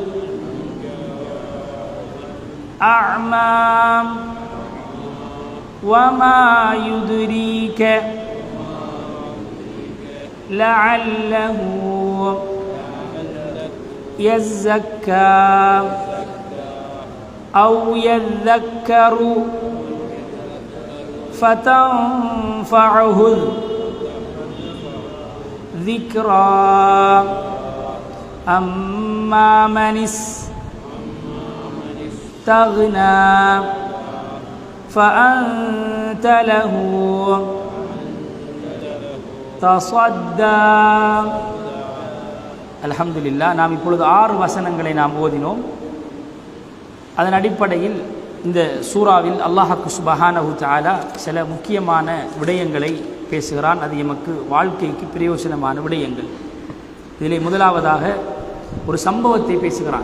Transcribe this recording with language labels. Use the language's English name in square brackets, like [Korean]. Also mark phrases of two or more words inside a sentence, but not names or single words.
[Arabic] الأعمى وما يدريك لعله يزكى أو يذكر فتنفعه الذكرى أما من استغنى فأنت له تصدى. [Tamil] அல்ஹம்துலில்லாஹ். நாம் இப்பொழுது 6 வசனங்களை நாம் ஓதினோம். அதன் அடிப்படையில் இந்த சூறாவில் அல்லாஹ்வுக்கு [Arabic] سبحانه تعالى [Tamil] சில முக்கியமான விடயங்களை பேசுகிறான். அது எமக்கு வாழ்க்கைக்கு பிரயோஜனமான விடயங்கள். இதிலே முதலாவதாக ஒரு சம்பவத்தை பேசுகிறான்.